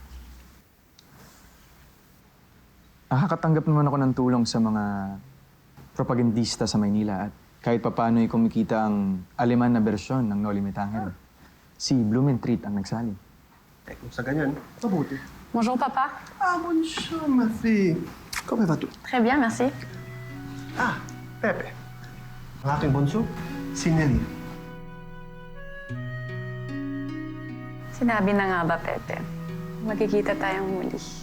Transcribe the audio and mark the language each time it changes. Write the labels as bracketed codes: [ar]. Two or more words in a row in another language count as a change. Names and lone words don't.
[tl] Nakakatanggap naman ako ng tulong sa mga propagandista sa Maynila at kahit papaano'y kumikita ang Aleman na bersyon ng Noli Me Tangere. Si Blumentritt ang nagsali. Eh, kung sa ganyan, mabuti. [fr] Bonjour, papa. Ah, bonjour, ma fille. Comment vas-tu? Très bien, merci. [tl] Ah, Pepe. Ang aking bunso, si Nelly. Sinabi na nga ba, Pepe? Magkikita tayong muli.